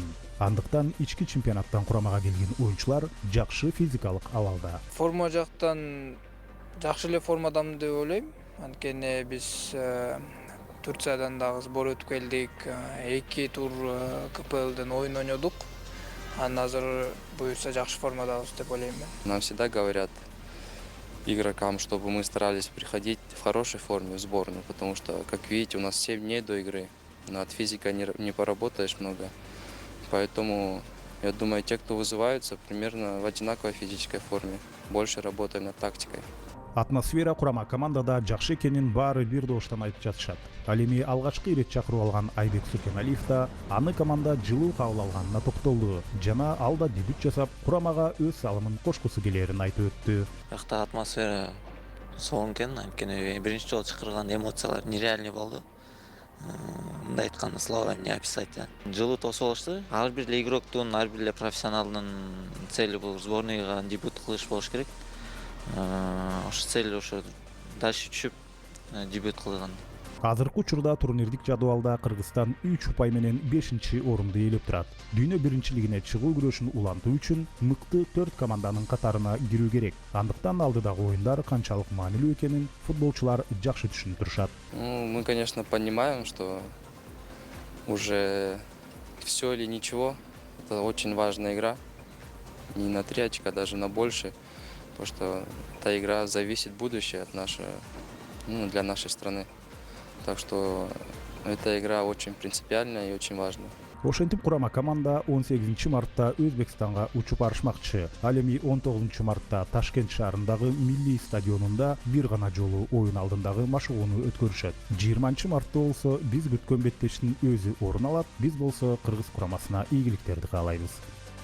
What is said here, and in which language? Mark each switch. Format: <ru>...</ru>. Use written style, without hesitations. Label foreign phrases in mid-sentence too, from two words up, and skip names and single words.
<ky>Андыктан ички чемпионаттан курамага келген оюнчулар жакшы физикалык абалда. Форма жактан жакшы эле формадамын деп ойлойм. Анткени биз Турциядан дагы сбор өтүп келдик. 2 тур КПЛден ойын ойнодук. Анан азыр буюрса жакшы формадабыз деп ойлойм мен.</ky> <ru>Нам всегда говорят игрокам, чтобы мы старались приходить в хорошей форме в сборную, потому что, как видите, у нас 7 дней до игры. Над физикой не поработаешь много. Поэтому, я думаю, те, кто вызываются, примерно в одинаковой физической форме. Больше работаем над тактикой.</ru> <ky>Атмосфера курама командада жакшы экенин баары бир дооштон айтып жатышат. Ал эми алгачкы ирет чакырып алган Айбек Сүкеналиев да аны команда жылуу кабыл алганына токтолду. Жана ал да дебют жасап, курамага өз салымын кошкусу келерин айтып өттү. Бирокта атмосфера сонун экен, анткени биринчи жолу чакырган эмоциялар нереальный болду. Мындай айтканда</ky> <ru>словами не описать.</ru> <ky>Жылуу тосуп алышты. Ар бир игроктун, ар бир профессионалдын цели бул сборныйга дебют кылыш болуш керек. Ошо цель ошо дальше түшүп дебют кылган. Азыркы учурда турнирдик жадыбалда Кыргызстан 3 упай менен 5-орунду ээлеп турат. Дүйнө биринчилигине чыгуу күрөшүн улантуу үчүн мыкты 4 команданын катарына кирүү керек. Андыктан алдыдагы оюндар канчалык маанилүү экенин футболчулар жакшы түшүнүп турушат.</ky> <ru>Мы, конечно, понимаем, что уже все или ничего. Это очень важная игра. Не на 3 очка, даже на больше. Потому что эта игра зависит будущее от для нашей страны. Так что эта игра очень принципиальная и очень важная.</ru> <ky>Ошентип курама команда 18 мартта Өзбекстанга учуп барышмакчы. Ал эми 19 мартта Ташкент шаарындагы Милли стадионунда бир гана жолу оюн алдындагы машыгууну өткөрүшөт. 20 мартта болсо биз күткөн беттештин өзү орун алат. Биз болсо Кыргыз курамасына ийгиликтерди каалайбыз.</ky>